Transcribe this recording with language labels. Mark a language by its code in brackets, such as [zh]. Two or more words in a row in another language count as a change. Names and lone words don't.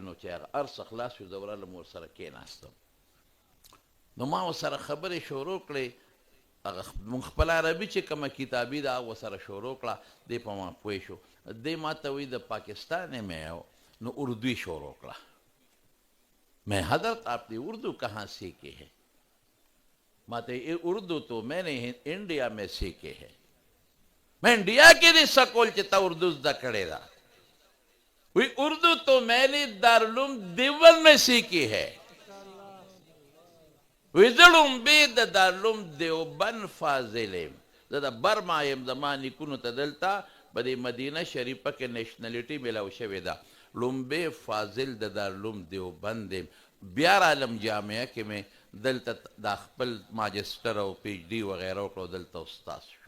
[ps] نو چې هغه هر څه خلاص شو زه ورغلم ورسره کېناستم. نو ما ورسره خبرې شروع کړې، هغه مونږ خپل عربي چې کومه کتابي ده هغه ورسره شروع کړه، دی په ما پوه شو. دی ما ته وایي د پاکستان یم یو، نو اردو شروع کړه. [ur] میں حضرت آپ نے اردو کہاں سیکھی ہے؟ [ps] ما ته [ur] اردو تو میں نے انڈیا میں سیکھی ہے. [ps] میں انڈیا کې دی سکول چې تا اردو زده کړې ده؟ [ur] وی اردو تو میں نے دارالعلوم دیوبند میں سیکھی ہے. [ps] وی زه لومبې د دارالعلوم دیوبند فاضل یم، زه د برما یم، زما نیکونو ته دلته په دې مدینه شریفه کې نیشنلټي میلاو شوې ده. لومبې فاضل د دارالعلوم دیوبند یم. بیا رالم جامعه کې مې دلته دا خپل ماجسټر او پی ایچ ډي وغیره وکړو، دلته استاد شوم.